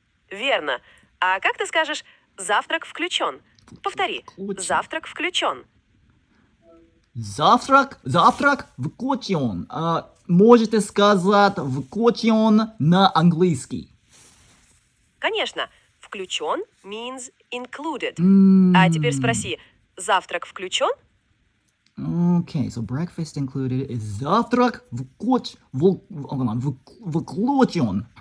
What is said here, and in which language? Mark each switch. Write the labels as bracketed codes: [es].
[ru] Верно. А как ты скажешь, завтрак включен? Повтори. Завтрак включен. Завтрак включен. Можете сказать включен на английский. Конечно. [en] Включен means included. [ru] А теперь спроси, завтрак включен? [en] Okay, so breakfast included is [ru] завтрак включен.